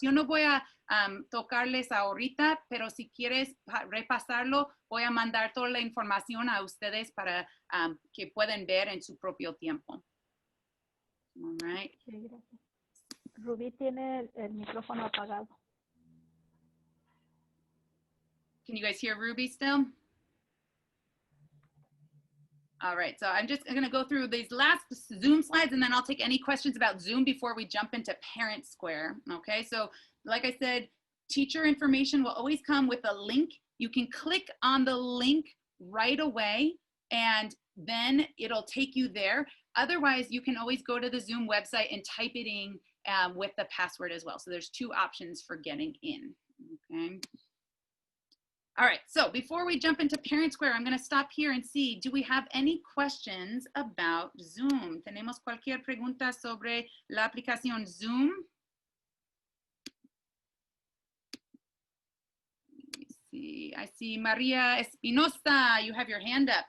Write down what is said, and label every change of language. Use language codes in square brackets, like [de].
[es] Yo no voy a tocarles ahorita, pero si quieres repasarlo, voy a mandar toda la información a ustedes para que puedan ver en su propio tiempo. [en] All right. [es] Sí, gracias. Rubí tiene el micrófono apagado. [en] Can you guys hear Ruby still? All right, so I'm just going to go through these last Zoom slides and then I'll take any questions about Zoom before we jump into ParentSquare. Okay, so like I said, teacher information will always come with a link. You can click on the link right away and then it'll take you there. Otherwise, you can always go to the Zoom website and type it in with the password as well. So there's two options for getting in, okay? All right, so before we jump into ParentSquare, I'm gonna stop here and see, do we have any questions about Zoom? [es] ¿Tenemos cualquier pregunta sobre la aplicación Zoom? [en] Let me see, I see Maria Espinosa, you have your hand up.